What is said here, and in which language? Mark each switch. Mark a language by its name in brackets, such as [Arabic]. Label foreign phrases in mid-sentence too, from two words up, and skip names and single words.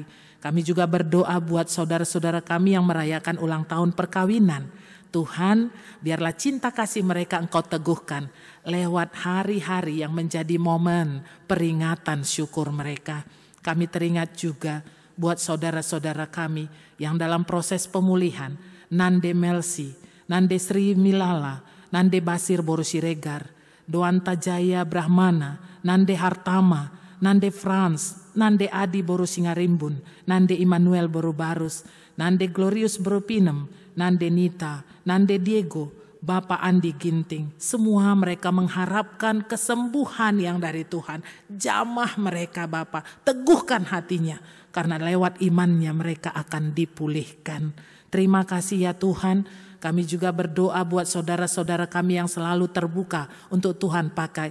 [Indonesian] Kami juga berdoa buat saudara-saudara kami yang merayakan ulang tahun perkawinan. Tuhan, biarlah cinta kasih mereka Engkau teguhkan lewat hari-hari yang menjadi momen peringatan syukur mereka. Kami teringat juga buat saudara-saudara kami yang dalam proses pemulihan, Nande Melsi, Nande Sri Milala, Nande Basir Borusiregar, Doanta Jaya Brahmana, Nande Hartama, Nande Frans, Nande Adi Borusingarimbun, Nande Immanuel Borubarus, Nande Glorius Borupinem, Nande Nita, Nande Diego, Bapak Andi Ginting. Semua mereka mengharapkan kesembuhan yang dari Tuhan. Jamah mereka Bapak, teguhkan hatinya. Karena lewat imannya mereka akan dipulihkan. Terima kasih ya Tuhan. Kami juga berdoa buat saudara-saudara kami yang selalu terbuka untuk Tuhan pakai.